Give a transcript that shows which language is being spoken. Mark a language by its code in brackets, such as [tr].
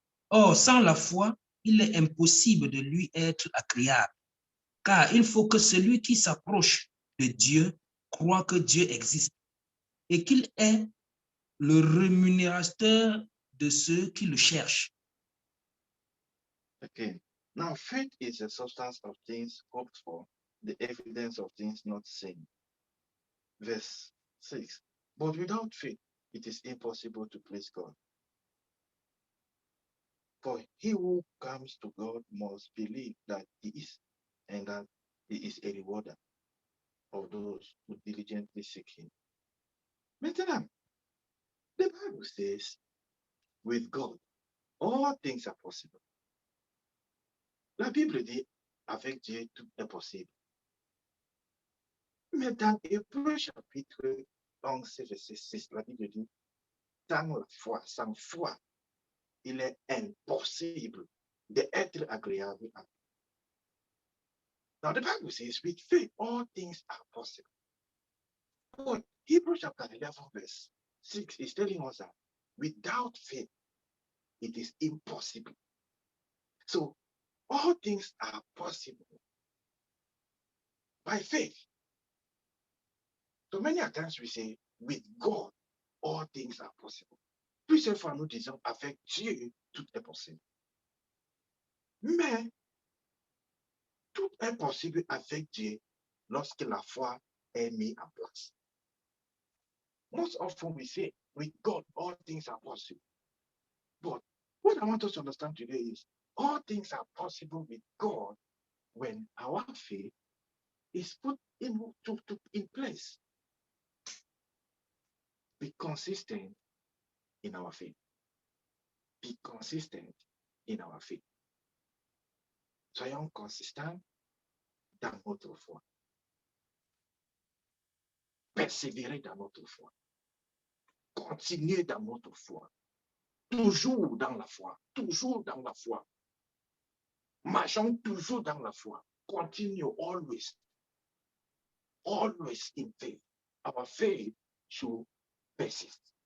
[fr] Or, sans la foi, il est impossible de lui être agréable, car il faut que celui qui s'approche de Dieu croit que Dieu existe et qu'il est le rémunérateur de ceux qui le cherchent. [en] Okay. Now, faith is the substance of things hoped for, the evidence of things not seen. Verse 6. But without faith, it is impossible to please God. For he who comes to God must believe that he is, and that he is a rewarder of those who diligently seek him. Maintenant, the Bible says, with God, all things are possible. [fr] La Bible dit, avec Dieu, tout est possible. Mais dans Hébreux chapitre 11, verset 6, la Bible dit, sans la foi, sans foi, il est impossible d'être agréable à Dieu. [en] Now the Bible says, with faith, all things are possible. But Hebrews chapter 11, verse 6 is telling us that without faith, it is impossible. So all things are possible by faith. So many times we say, with God, all things are possible. [fr] Plusieurs fois, nous disons, avec Dieu, tout est possible. Mais tout est possible avec Dieu lorsque la foi est mise en place. [en] Most often we say, with God, all things are possible. But what I want us to understand today is, all things are possible with God when our faith is put in place. Be consistent in our faith. Be consistent in our faith. [fr] Soyons consistants dans notre foi. Persévérer dans notre foi. Continuer dans notre foi. Toujours dans la foi. Toujours dans la foi. Marchons toujours dans la foi. [en] Continue always. Always in faith. Our faith should persist.